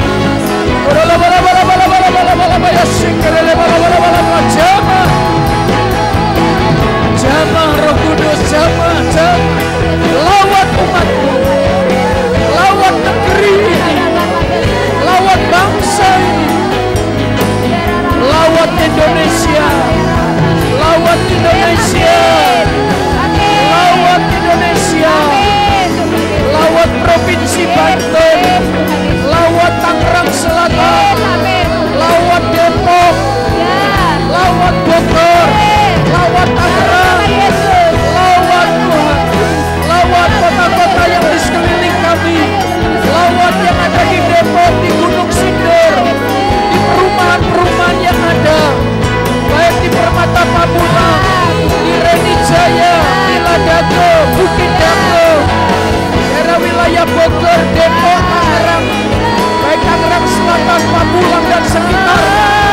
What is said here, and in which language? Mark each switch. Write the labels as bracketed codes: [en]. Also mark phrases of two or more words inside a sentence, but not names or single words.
[id] Jamah Roh Kudus, jamah, jamah. Lawat umat-Mu, lawat negeri ini, lawat bangsa ini, lawat Indonesia, lawat Indonesia, lawat Indonesia, lawat Provinsi Banten, lawat Tangerang Selatan, lawat Depok, lawat Bogor, lawat Tangerang, lawat Tuhan, lawat kota-kota yang di sekeliling kami, lawat yang ada di Depok, di Gunung Sindur, di perumahan-perumahan yang ada, baik di Permata Pamulang, di Reni Jaya, di Ladako, Bukit Dago, daerah wilayah Bogor, Depok, Tangerang, baik Tangerang Selatan, Pamulang dan sekitarnya.